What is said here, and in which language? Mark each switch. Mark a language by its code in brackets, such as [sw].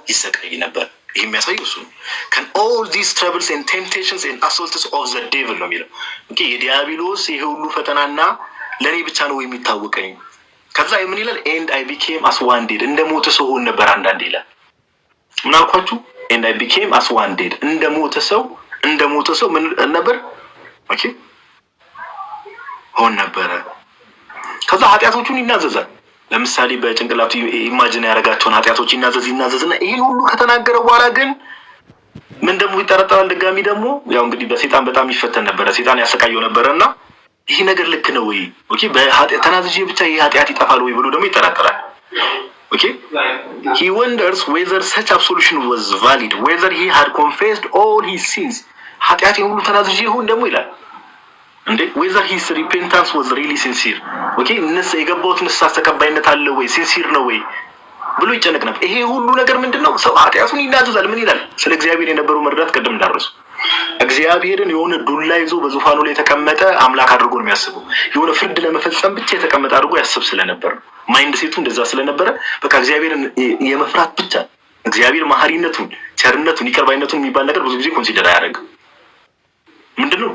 [am] ይሰቃይ ነበር። ይሄ የሚያሳየው እሱ ነው። [en] can all these troubles and temptations and assaults of the devil [am] ነው የሚለው። ኦኬ የዲያብሎስ ይሄ ሁሉ ፈተናና ለኔ ብቻ ነው የሚታወቀኝ። ከዛ ምን ይላል? [en] and I became as one dead [am] እንደ ሞተ ሰው ሆነ ነበር። አንዳንዴ ይላል ምን አልኳችሁ? [en] and I became as one dead [am] እንደ ሞተ ሰው ምን ነበር? ኦኬ ሆነ ነበር። ከዛ ኃጢያቶቹን ይናዘዛል። ለምሳሌ በጭንቅላቱ ኢማጂን ያደረጋቸውን ኃጢያቶች ይናዘዝና ይሄን ሁሉ ከተናገረ በኋላ ግን ምን ደግሞ ይጠረጠራል። ድጋሚ ደግሞ ያው እንግዲህ በሰይጣን በጣም ይፈተን ነበር፣ ሰይጣን ያሰቃየው ነበርና ይሄ ነገር ልክ ነው ወይ? [en] ኦኬ በኃጢያት ተናዝዤ ብቻ ይሄ ኃጢያት ይጠፋል ወይ ብሎ ደግሞ ይጠራጠራል። ኦኬ he wonders whether such absolution was valid, whether he had confessed all his sins [am] ኃጢያቴን ሁሉ ተናዝዤ ይሁን ደግሞ ይላል እንዴ [en] whether his repentance was really sincere. [am] ኦኬ የገባሁት ንስሐ ተቀባይነት አለ ወይ? ሲንሲር ነው ወይ ብሎ ይጨነቅ ነበር። ይሄ ሁሉ ነገር ምንድነው? ሰው ኃጢያቱን ይናዘዛል። ምን ይላል? ስለ እግዚአብሔር የነበረው መረዳት ቀደም እንዳረሱ እግዚአብሔርን የሆነ ዱላ ይዞ በዙፋኑ ላይ የተቀመጠ አምላክ አድርጎ ነው የሚያስበው። የሆነ ፍርድ ለመፈጸም ብቻ የተቀመጠ አድርጎ ያስብ ስለነበር ማይንድ ሴቱ እንደዛ ስለነበረ በቃ እግዚአብሔርን የመፍራት ብቻ እግዚአብሔር መሐሪነቱን፣ ቸርነቱን፣ ይቅርባይነቱን የሚባል ነገር ብዙ ጊዜ ኮንሲደር አያደርግም። ምንድነው?